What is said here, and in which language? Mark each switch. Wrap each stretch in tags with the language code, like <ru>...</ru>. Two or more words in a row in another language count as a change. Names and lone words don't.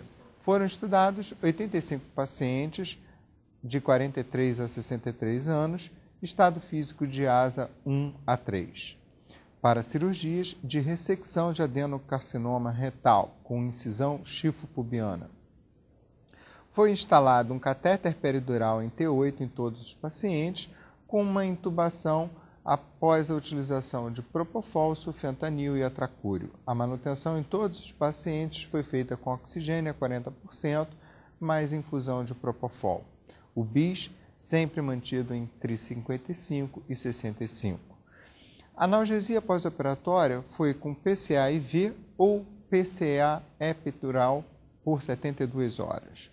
<pt>Foram estudados 85 pacientes de 43 a 63 anos, estado físico de ASA 1 a 3, para cirurgias de ressecção de adenocarcinoma retal com incisão chifopubiana. Foi instalado um catéter peridural em T8 em todos os pacientes, com uma intubação após a utilização de propofol, sulfentanil e atracúrio. A manutenção em todos os pacientes foi feita com oxigênio a 40%, mais infusão de propofol. O BIS sempre mantido entre 55 e 65. A analgesia pós-operatória foi com PCA-IV ou PCA epidural por 72 horas.</pt>